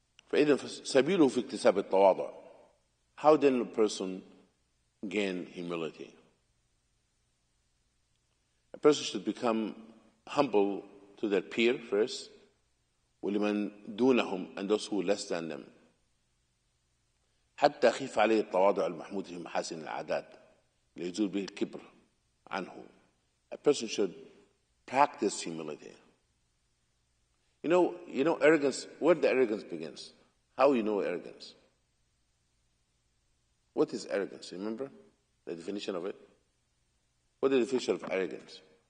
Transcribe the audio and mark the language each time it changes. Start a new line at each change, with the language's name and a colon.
Arabic: فإذا سبيله في اكتساب التواضع.
English: How then a person gain humility? A person should become humble to their peer first,
Arabic: ولمن دونهم,
English: and those who are less than them.
Arabic: حتى خف عليه التواضع المحمود في محاسن العادات ليزول به الكبر عنه.
English: A person should practice humility. You know arrogance, where the arrogance begins. How you know arrogance? What is arrogance? Remember the definition of it? What is the definition of arrogance?